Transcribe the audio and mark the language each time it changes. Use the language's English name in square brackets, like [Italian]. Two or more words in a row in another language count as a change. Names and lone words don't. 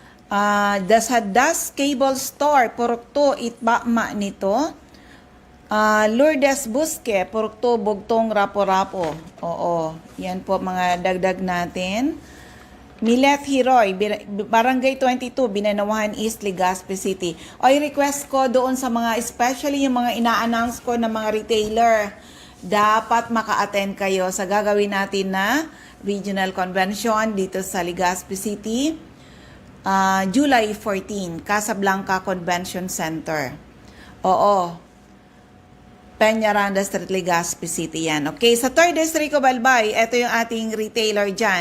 [Filipino] Dasadas Cable Store, Purok 2, Itbama nito. Lourdes Busque, Purok 2, Bugtong, Rapo-Rapo. Oo, yan po mga dagdag natin. Milet Hiroy, Barangay 22, Binanawahan East, Legazpi City. Oy, request ko doon sa mga, especially yung mga ina-announce ko na mga retailer, dapat maka-attend kayo sa gagawin natin na [English] regional convention [Filipino] dito sa Legazpi City. July 14, Casablanca Convention Center. Oo. Peñaranda Street, Legazpi City yan. Okay, sa 3rd District of Albay, ito yung ating retailer dyan.